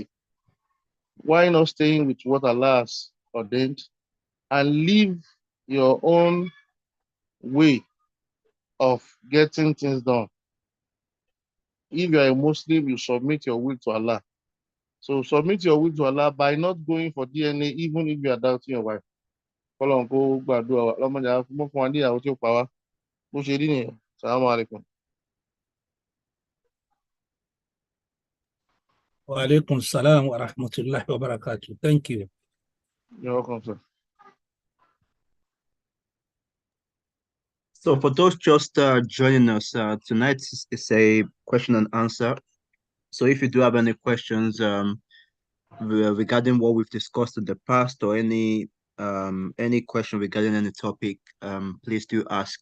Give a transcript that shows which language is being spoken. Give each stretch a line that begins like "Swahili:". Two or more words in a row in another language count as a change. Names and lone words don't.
English: Why not staying with what Allah has ordained and live your own way of getting things done? If you are a Muslim, you submit your will to Allah. So submit your will to Allah by not going for DNA, even if you are doubting your wife.
Yoruba: Kọ́lọ́run kó gbàdúrà wa, ọlọ́mọdé á fún wa ní ìyàwó tí ó pa wá. Bó ṣe rí nìyẹn.
Arabic: سلام عليكم. وعليكم السلام ورحمة الله وبركاته.
English: Thank you. You're welcome, sir. So for those just joining us, tonight is a question and answer. So if you do have any questions regarding what we've discussed in the past, or any question regarding any topic, please do ask.